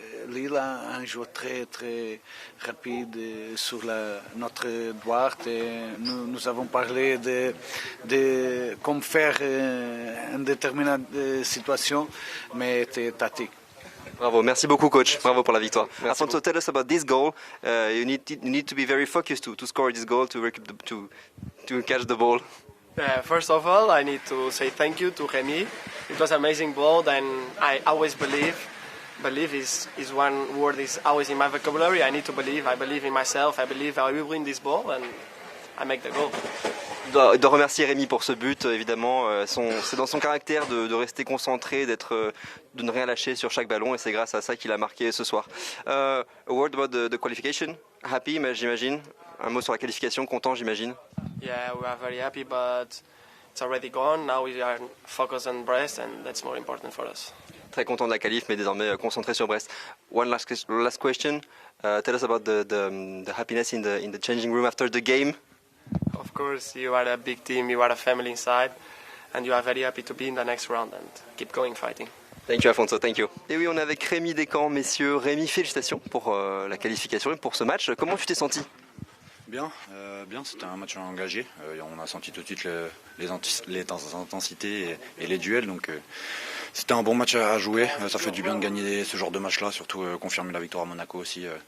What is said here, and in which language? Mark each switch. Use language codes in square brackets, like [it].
[fr] Lille a un joueur très très rapide sur notre droite et nous avons parlé de comment faire une déterminante situation, mais c'était tactique. Bravo, merci beaucoup coach, bravo pour la victoire. [en] Afonso, tell us about this goal. You need to be very focused to score this goal to catch the ball. First of all, I need to say thank you to Remy. It was an amazing ball, and I always believe. Believe is one word is always in my vocabulary. I need to believe. I believe in myself. I believe I will win this ball, and I make the goal. [fr] Je dois remercier Rémi pour ce but, évidemment. C'est dans son caractère de rester concentré, de ne rien lâcher sur chaque ballon, et c'est grâce à ça qu'il a marqué ce soir. [en] A word about the qualification. [fr] Happy, j'imagine. Un mot sur la qualification, content, j'imagine. [en] Yeah, we are very happy, but it's already gone. Now we are focused on Brest, and that's more important for us. [fr] Très content de la qualif, mais désormais concentré sur Brest. [en] One last question. Tell us about the happiness in the changing room after the game. Of course, you are a big team, you are a family inside, and you are very happy to be in the next round and keep going fighting. Thank you, Afonso, thank you. [fr] Et oui, on est avec Rémi Descamps, messieurs. Rémi, félicitations pour la qualification et pour ce match. Comment tu t'es senti ? Bien, c'était un match engagé. On a senti tout de suite les intensités et les duels, donc c'était un bon match à jouer. Ça fait du bien de gagner ce genre de match-là, surtout confirmer la victoire à Monaco aussi.